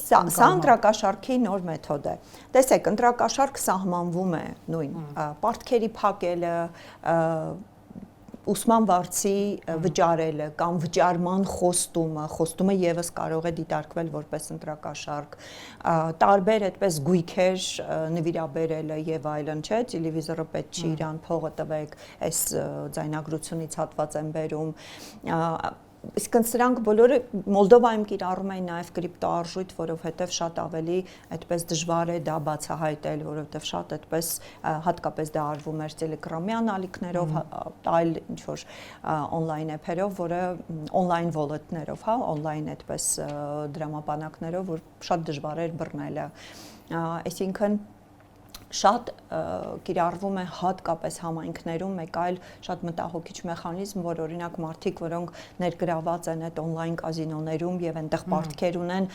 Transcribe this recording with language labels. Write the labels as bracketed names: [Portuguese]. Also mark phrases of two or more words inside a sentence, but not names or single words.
[Armenian] Սա ընտրակաշարքի նոր մեթոդ է։ Տեսեք, ընտրակաշարք սահմանվում է նույն պարտքերի փակելը, ուսման վարձի վճարելը կամ վճարման խոստումը եւս կարող է դիտարկվել որպես ընտրակաշարք, տարբեր այդպես գույքեր նվիրաբերելը եւ այլն, չէ, տելևիզորը պետք չի իրան փողը տվեք, այս ձայնագրությունից հատված են բերում, իսկ սրանք բոլորը Մոլդովայում կիրառում են նաև կրիպտոարժույթ, որովհետև շատ ավելի այդպես դժվար է դա բացահայտել, որովհետև շատ այդպես հատկապես դա արվում էր տելեգրամյան ալիքներով, այլ ինչ որ [English] on-line app- [Armenian] երով, որը [English] on-line wallet- [Armenian] ներով, հա, on-line այդպես դրամապանակներով, որ շատ դժվար էր բռնելը, այսինքն շատ կիրառվում է հատկապես համայնքներում մեկ այլ շատ մտահոգիչ մեխանիզմ, որ օրինակ մարդիկ, որոնք ներգրաված են այդ on-line կազինոներում եւ այնտեղ պարտքեր ունեն,